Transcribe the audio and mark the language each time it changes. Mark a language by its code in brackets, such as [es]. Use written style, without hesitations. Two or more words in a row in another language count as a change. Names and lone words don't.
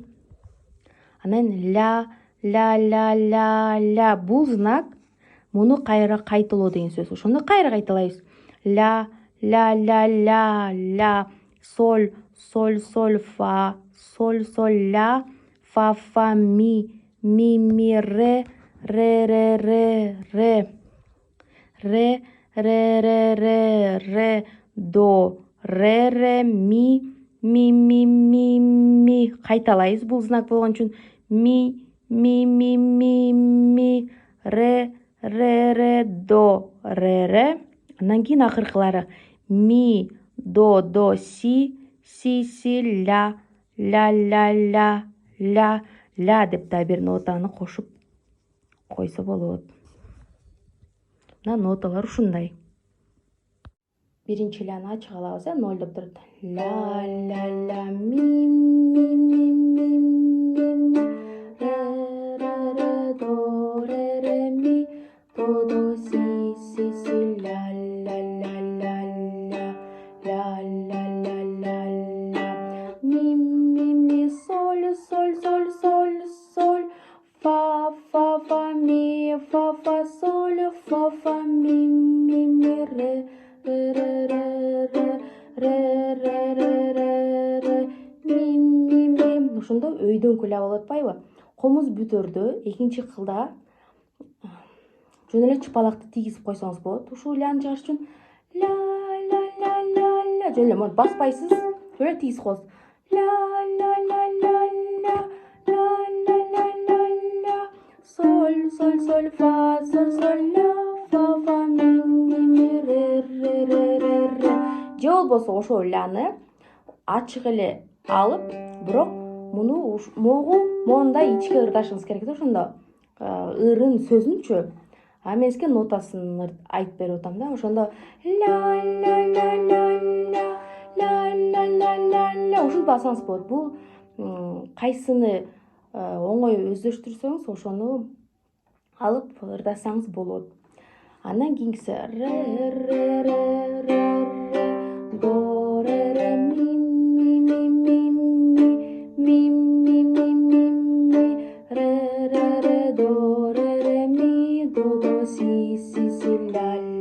[ky] Анан ля, ля. Бул знак муну кайра кайталоо деген сөз. Ошондо кайра кайталайбыз. Ля, ля, соль, фа, соль, ля, фа, ми, ре, ре, до, ре, ми. Кайталайбыз бул знак болгон үчүн. Ми, ре, до, ре. Андан кийин акыркылары ми, до, си, ля, деп да бир нотаны кошуп койсо болот. Мына ноталар ушундай. Биринчи ляны ачык алабыз, 0 деп турат. Ля, ми, ре, до, ми, до, си, ля, ми, соль, фа, ми, фа, соль, фа, ми, ре, ми. Ошондо өйдөн ля болуп атпайбы? Комуз бүтөрдө экинчи кылда жөн эле чыпалакты тийгизип койсоңуз болот. Ушул ляны чыгарыш үчүн ля, жөн эле монтип баспайсыз, жөн эле тийгизип коесуз. Ля, соль, фа, ля, фа, ми, ре. Же болбосо ошол ляны ачык эле алып, бирок муну мондай ичке ырдашыңыз керек да. Ошондо ырын сөзүнчү мен сизге нотасын айтып берип атам да. Ошондо ля. Ушинтип бассаңыз болот. Бул кайсыны оңой өздөштүрсөңүз ошону алып ырдасаңыз болот. Андан кийинкиси ре, до, ми, ре, до, ми, до, си, ля.